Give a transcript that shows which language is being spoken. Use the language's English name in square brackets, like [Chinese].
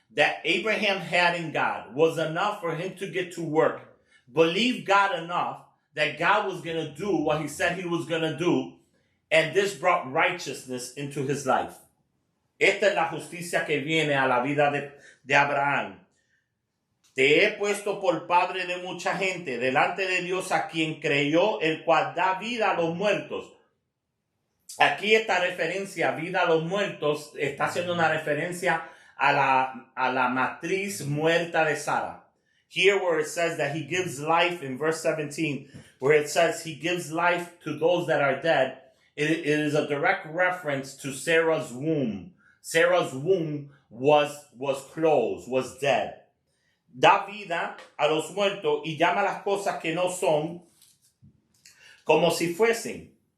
[English] that Abraham had in God was enough for him to get to work, believe God enough that God was going to do what he said he was going to do, and this brought righteousness into his life. [Spanish] Esta es la justicia que viene a la vida de Abraham. Te he puesto por padre de mucha gente delante de Dios a quien creyó, el cual da vida a los muertos. Aquí esta referencia, vida a los muertos, está haciendo una referencia a la matriz muerta de Sara. [English] Here where it says that he gives life in verse 17, where it says he gives life to those that are dead, it is a direct reference to Sarah's womb. Sarah's womb was closed, was dead. [Spanish] Da vida a los muertos y llama las cosas que no son como si fuesen.